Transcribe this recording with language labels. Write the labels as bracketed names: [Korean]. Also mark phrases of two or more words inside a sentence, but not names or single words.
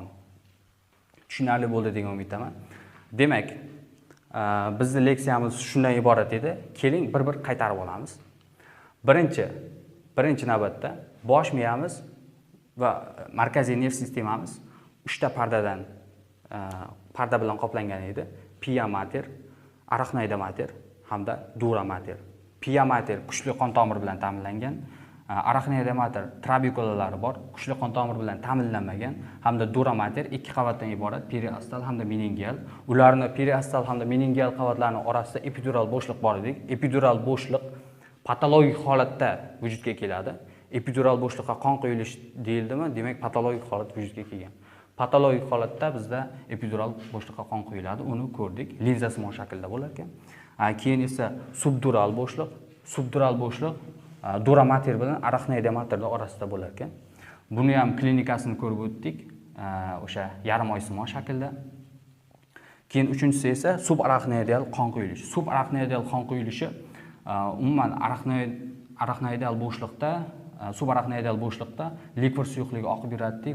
[Uzbek] Tushunarli bo'ldi degan umiddaman. Demak, bizning leksiyamiz shundan iborat edi. Keling bir-bir qaytarib olamiz. Birinchi navbatda bosh miyamiz va markaziy nerv sistemamiz 3 ta parda bilan qoplangan edi. [Latin] Pia mater, arachnoida mater hamda dura mater. Pia mater [Uzbek] kuchli qon tomiri bilan ta'minlangan, [Latin] arachnoida mater [Uzbek] trabekulalari bor, kuchli qon tomiri bilan ta'minlanmagan, hamda [Latin] dura mater [Uzbek] 2 qavatdan iborat, periostal hamda meningial. Ularni periostal hamda meningial qavatlarning orasida epidural bo'shliq bor edi. Epidural bo'shliq patologik holatda vujudga keladi. Epidural bo'shliqqa qon quyilish deyildimi? Demak, patologik holat vujudga kelgan. Patologik holatda bizda epidural bo'shliqqa qon quyiladi. Uni ko'rdik. Linzasimon shaklda bo'lar ekan. Keyin esa subdural bo'shliq [Latin] dura mater [Uzbek] bilan [Latin] arachnoida mater [Uzbek] orasida bo'lar ekan. Buni ham klinikasini ko'rib o'tdik. O'sha yarim oysimon shaklda. Keyin uchinchisi esa subarachnoidal qon quyilishi. Subarachnoidal qon quyilishi umuman arachnoidal bo'shliqda, subarachnoidal bo'shliqda likvor suyuqligi oqib yuradi.